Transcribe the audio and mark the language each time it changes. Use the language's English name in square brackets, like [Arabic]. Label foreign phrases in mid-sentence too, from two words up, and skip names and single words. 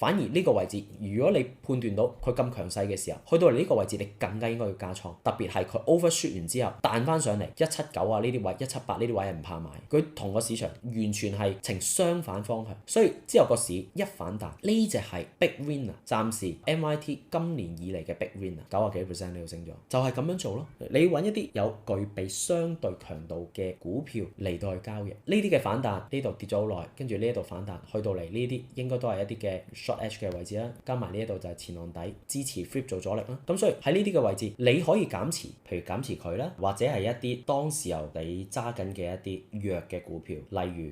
[Cantonese] 反而呢個位置，如果你判斷到佢咁強勢嘅時候，去到嚟呢個位置，你更加應該要加倉，特別係佢 overshoot 完之後彈翻上嚟179啊呢啲位，178呢啲位係唔怕買，佢同個市場完全係呈相反方向，所以之後個市一反彈，呢隻係 [English] big winner， [Cantonese] 暫時 MIT 今年以嚟嘅 [English] big winner， [Cantonese] 90 幾%呢度升咗，就係咁樣做咯。你揾一啲有具備相對強度嘅股票嚟到去交易，呢啲嘅反彈呢度跌咗好耐，跟住呢一度反彈去到嚟呢啲應該都係一啲嘅 [English] short edge [Cantonese] 嘅位置啦，加埋呢一度就係前浪底支持 flip 做阻力啦。咁所以喺呢啲嘅位置你可以減持，譬如減持佢啦，或者係一啲當時候你揸緊嘅一啲弱嘅股票，例如